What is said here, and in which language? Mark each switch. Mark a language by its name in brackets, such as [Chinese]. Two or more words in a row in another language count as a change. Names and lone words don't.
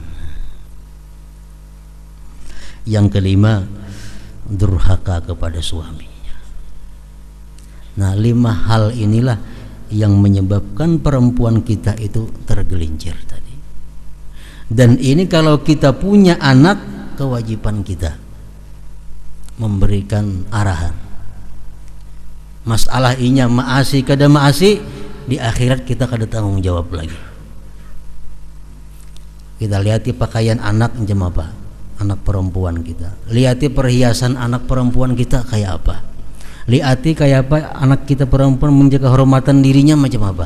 [Indonesian] Yang kelima, durhaka kepada suaminya. Nah, 5 hal inilah yang menyebabkan perempuan kita itu tergelincir tadi. Dan ini kalau kita punya anak, kewajiban kita memberikan arahan. [Banjar] Masalah inya maasi kada maasi, di akhirat kita kada tanggung jawab lagi. [Indonesian] Kita lihat pakaian anak macam apa, anak perempuan kita. [Banjar] Lihati perhiasan anak perempuan kita kayak apa. Lihati kayak apa anak kita perempuan menjaga kehormatan dirinya macam apa.